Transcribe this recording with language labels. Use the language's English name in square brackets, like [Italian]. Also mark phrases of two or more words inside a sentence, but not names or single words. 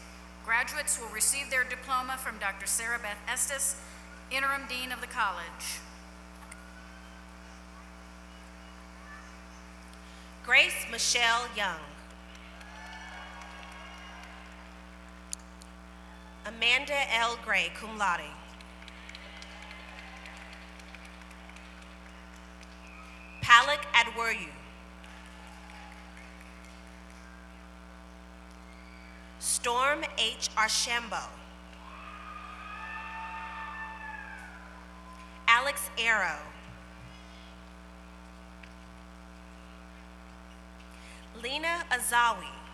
[English] Graduates will receive their diploma from Dr. Sarah Beth Estes, Interim Dean of the college. Grace Michelle Young. Amanda L. Gray, [Latin] cum laude. [English] Palak Adweryu. Storm H. Archambault. Alex Arrow. Lena Azawi.